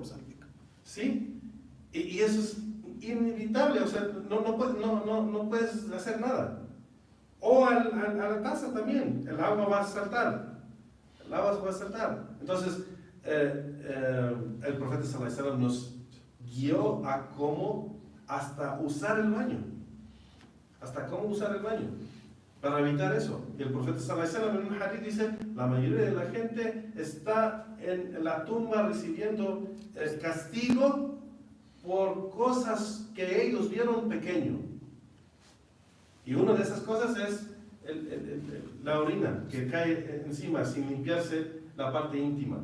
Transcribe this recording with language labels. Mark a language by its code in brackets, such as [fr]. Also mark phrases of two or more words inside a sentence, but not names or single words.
[es] ¿Sí? Y eso es inevitable, o sea, no puedes hacer nada. O a la taza también, el agua va a saltar. El agua va a saltar. Entonces, el profeta [ar] صلى الله عليه وسلم [es] nos guió a cómo hasta usar el baño. Hasta cómo usar el baño. Para evitar eso. Y el profeta [ar] صلى الله عليه وسلم [es] en un hadith dice, la mayoría de la gente está en la tumba recibiendo el castigo por cosas que ellos vieron pequeño. Y una de esas cosas es la orina que cae encima sin limpiarse la parte íntima.